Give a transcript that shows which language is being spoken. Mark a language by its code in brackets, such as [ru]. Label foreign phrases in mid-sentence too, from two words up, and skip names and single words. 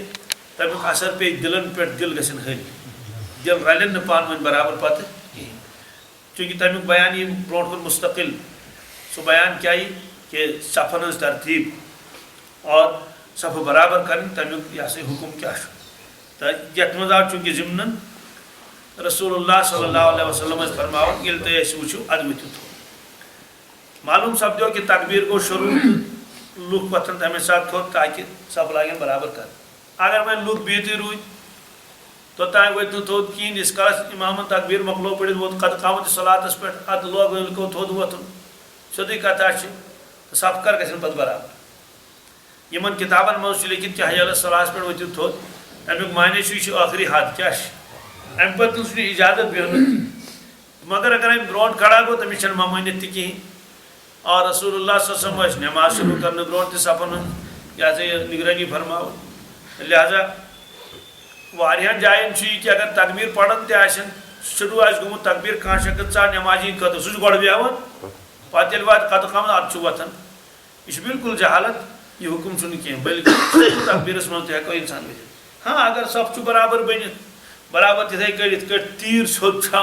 [ks] تمیُک اثر پیٚیہِ دِلن پٮ۪ٹھ دِل گژھن ہلۍ دِل رلن نہٕ پانہٕ ؤنۍ برابر پتہٕ کِہینۍ چوٗنٛکہِ تمیُک بیان یی برونٛٹھ کُن مُستقل سُہ بیان کیٛاہ یی کہ صفن ہٕنٛز ترتیٖب اور صفہٕ برابر کرٕنۍ تمیُک یہ سا یہِ حُکم کیٛاہ چھُ تہٕ یتھ منٛز آو چوٗنٛکہِ ضِمنن رسول اللہ [ar] صلی اللہ علیہ وسلم [ks] ٲسۍ فرماوان ییٚلہِ تُہۍ اَسہِ وٕچھِو اَدٕ ؤتھِو تھوٚد. معلوٗم سپدیو کہ تکبیر گوٚو شروٗع تہٕ لُکھ وۄتھن تمے ساتہٕ تھوٚد تاکہِ صف لاگن برابر کرٕنۍ. اگر وۄنۍ لُکھ بِہتٕے روٗدۍ توٚتانۍ ؤتھۍ نہٕ تھوٚد کِہینۍ ییٖتِس کالس اِمامن تکبیر مۄکلو پٔرِتھ ووت [ar] قد قامتِ [ks] صلاتس پٮ۪ٹھ ادٕ لوگ لُکو تھوٚد وۄتھُن سیوٚدُے کتھا چھِ تہٕ صف کر گژھن پتہٕ برابر. یِمن کِتابن منٛز چھُ لیکھِتھ کہ [ar] حی علی الصلاہس [ks] پٮ۪ٹھ ؤتھِو تھوٚد تمیُک معنے چھُ یہِ چھُ ٲخری حد کیٛاہ چھِ امہِ پتہٕ چھُنہٕ اِجازت بیٚہنُک مگر اگر امہِ برونٛٹھ کھڑا گوٚو تٔمِس چھنہٕ ممٲنِیت تہِ کِہینۍ. اور رسول اللہ [ar] صلی اللہ علیہ وسلم [ks] ٲسۍ نٮ۪ماز شروٗع کرنہٕ برونٛٹھ تہِ صفن ہٕنٛز یہ سا یہِ نگرٲنی فرماوان لہذا واریاہن جاین چھُ یہِ کہ اگر تکبیر پران تہِ آسن شروع آس گومت تکبیر کان شکت ژا نمازی خاطر سہ گۄڈٕ بیہوان پتہٕ ییٚلہِ واتہِ [ar] قدٕ قامت [ks] ادٕ چھُ وۄتھان یہ بالکل جہالت یہ حکم چھُنہٕ کینٛہہ بلکہ تکبیرس منٛز تہِ ہٮ۪کو انسان ؤتھِتھ ہاں اگر صف چھُ برابر بٔنِتھ برابر تِتھے کٔٹھۍ یِتھ کٔٹھۍ تیٖر سیوٚد چھُ